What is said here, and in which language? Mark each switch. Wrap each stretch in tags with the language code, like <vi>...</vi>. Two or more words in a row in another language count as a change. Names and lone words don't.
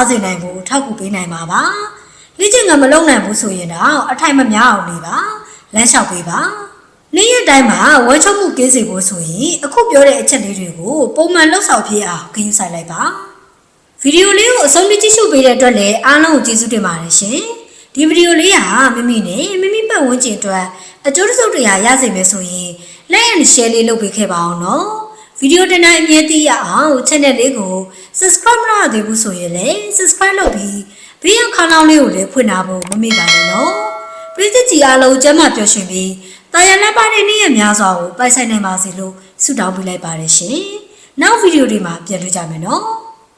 <my>စေနိုင်ဖို့ထောက်ကူပေးနိုင်မှာပါလက်ကျင့်ငန်းမလုပ်နိုင်ဘူးဆိုရင်တော့အထိုင်မများအောင်နေပါလမ်းလျှောက်ပေးပါနေ့ရက်တိုင်းမှာဝမ်းချုပ်မှုကင်းစေဖို့ဆိုရင် အခုပြောတဲ့အချက်လေးတွေကိုပုံမှန်လှုပ်ဆောင်ဖြစ်အောင်ဂရုစိုက်လိုက်ပါဗီဒီယိုလေးကိုအဆုံးထိကြည့်ရှုပေးတဲ့အတွက်လည်းအားလုံးကိုကျေးဇူးတင် ပါတယ်ရှင်ဒီဗီဒီယိုလေးဟာမိမိနဲ့မိမိပတ်ဝန်းကျင်အတွက်အကျိုးတစ်စုံတစ်ရာရစေမယ်ဆိုရင်</my> <en>like and share</en> <my>လေးလုပ်ပေးခဲ့ပါအောင်နော်ဗီဒီယိုတင်တိုင်းအမြဲတမ်းရအောင် channel လေးကို subscribe မလုပ်သေးဘူးဆိုရင်လည်း subscribe လုပ်ပြီးဘေးရခေါင်းလောင်းလေးကိုလည်းဖွင့်ထားဖို့မမေ့ပါနဲ့နော်ပရိသတ်ကြီးအားလုံးကျမ်းမာပျော်ရွှင်ပြီးတာယာလက်ပါတဲ့နေ့ရက်များစွာကိုပိုင်ဆိုင်နိုင်ပါစေလို့ဆုတောင်းပေးလိုက်ပါတယ်ရှင်နောက်ဗီဒီယိုတွေမှာပြန်တွေ့ကြမယ်နော်</my>